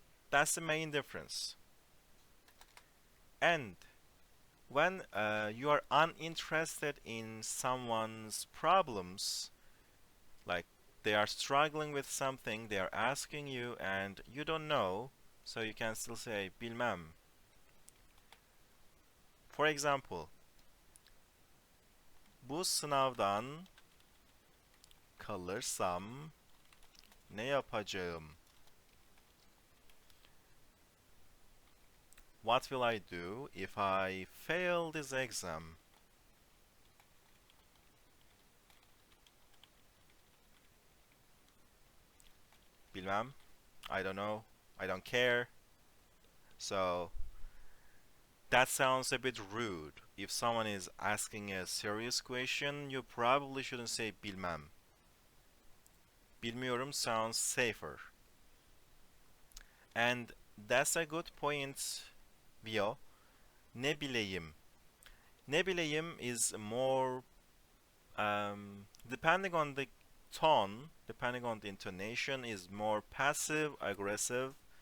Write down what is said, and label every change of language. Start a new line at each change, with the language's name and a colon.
English: That's the main difference. And when you are uninterested in someone's problems, like they are struggling with something, they are asking you and you don't know, so you can still say bilmem. For example,
Turkish: bu sınavdan kalırsam ne yapacağım?
English: What will I do if I fail this exam?
Turkish: Bilmem.
English: I don't know. I don't care. So that sounds a bit rude. If someone is asking a serious question, you probably shouldn't say bilmem. Bilmiyorum sounds safer. And that's a good point, Bio.
Turkish: Ne bileyim.
English: Ne bileyim is more, depending on the tone, depending on the intonation, is more passive aggressive.